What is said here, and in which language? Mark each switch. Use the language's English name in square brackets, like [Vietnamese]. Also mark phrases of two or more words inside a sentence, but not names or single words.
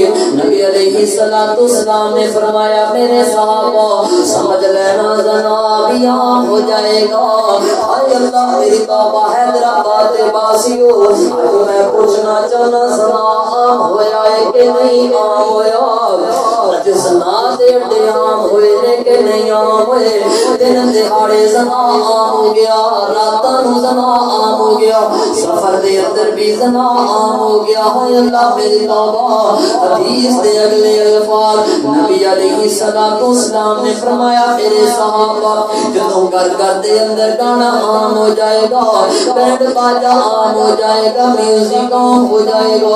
[Urdu] نبی [Arabic] علیہ الصلوۃ والسلام [Urdu] نے فرمایا میرے صحابہ سمجھ لینا زنا بھی عام ہو جائے گا. [Punjabi] اے اللہ میری توبہ حیدرآباد باسیو آج میں پوچھنا چاہنا زنا عام ہویا ہے کہ نہیں عام ہویا؟ اج زنا دے اڈے عام ہوئے نے کہ نہیں عام ہوئے؟ دن دہاڑے زنا عام ہو گیا, راتاں نوں زنا عام ہو گیا, سفر دے اندر بھی زنا عام ہو گیا. اے اللہ میری توبہ. حدیث دے اگلے الفاظ نبی [Arabic] علیہ الصلوۃ والسلام [Punjabi] نے فرمایا میرے صحابہ جدوں گھر دے اندر گانا عام ہو جائے گا, بینڈ باجا عام ہو جائے گا, میوزک عام ہو جائے گا.